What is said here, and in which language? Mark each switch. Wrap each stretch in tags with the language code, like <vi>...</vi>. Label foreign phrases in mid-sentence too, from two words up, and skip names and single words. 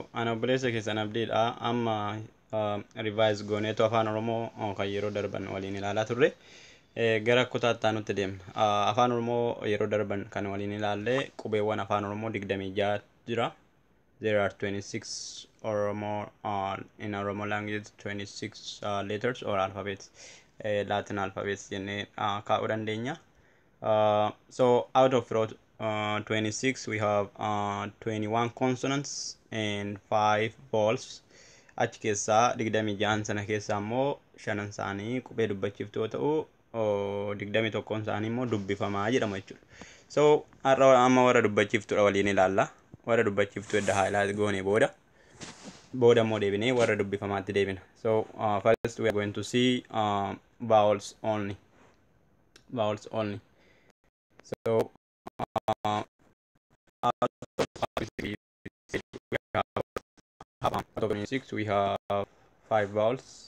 <om>Ani obboleessa keessan Abdiidha. Amma revise gooneetu Afaan Oromoo kan yeroo darban waliin ilaalaa turre. Gara kutaattaa nutti deemna. Afaan Oromoo yeroo darban kan waliin ilaallee qubeewwan Afaan Oromoo 26 jira.</om> <en>There are 26 Oromo in Oromo language 26 letters or alphabets. Latin alphabets</en> <om>jennee kaa'uu dandeenya.</om> <en>So out of 26 we have 21 consonants and 5 vowels.</en> <om>Achi keessaa 26 sana keessaa immoo 5 isaanii qubee dubbachiiftuu yoo ta'u 21 isaanii immoo dubbifamaa jedhama jechuudha. So amma warra dubbachiiftuudha waliin ilaalla. Warra dubbachiiftuu edda highlight goone booda immoo deebinee warra dubbifamaatti deebina.</om> <en>So first we are going to see vowels only. Vowels only. So out of 26 we have 5 vowels.</en>